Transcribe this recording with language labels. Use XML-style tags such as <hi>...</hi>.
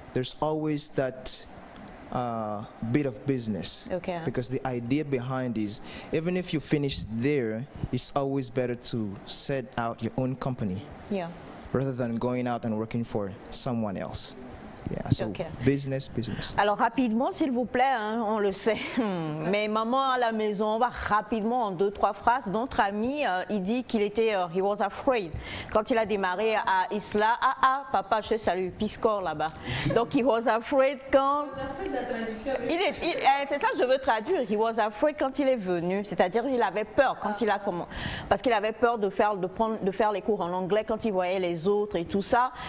<en>There's always that bit of business. Okay. Because the idea behind is, even if you finish there, it's always better to set out your own company. Yeah. Rather than going out and working for someone else. Yeah, so business.</en> <fr>Alors rapidement, s'il vous plaît, hein, on le sait, mais maman à la maison, on va rapidement en 2-3 phrases. Notre ami, il dit qu'il était,</fr> <en>he was afraid.</en> <fr>Quand il a démarré à Isla, papa, je te salue, Piscor là-bas. Donc</fr> <en>he was afraid</en> <fr>quand... C'est ça que je veux traduire.</fr> <en>He was afraid</en> <fr>quand il est venu, c'est-à-dire il avait peur quand il a commencé, parce qu'il avait peur de faire les cours en anglais quand il voyait les autres et tout ça.</fr>